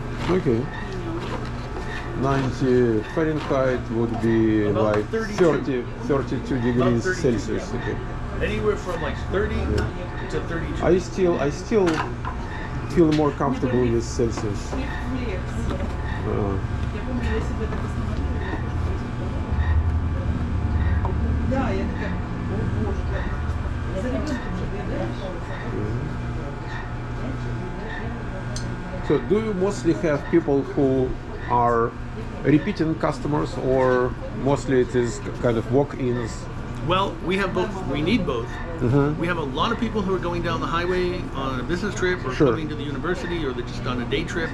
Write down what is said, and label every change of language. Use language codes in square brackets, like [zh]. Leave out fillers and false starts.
[en] okay. 90 Fahrenheit would be About like 32. 32 degrees 32, Celsius. yeah. Okay. Anywhere from like 30 to 32. I still feel more comfortable with Celsius. [ru] Я помню, я себе так остановила. Да, я такая, о боже, я за ребенком же доедаешь. [en] So do you mostly have people who are repeating customers, or mostly it is kind of walk-ins? Well, we have both. We need both. We have a lot of people who are going down the highway on a business trip, or Sure. coming to the university, or they're just on a day trip.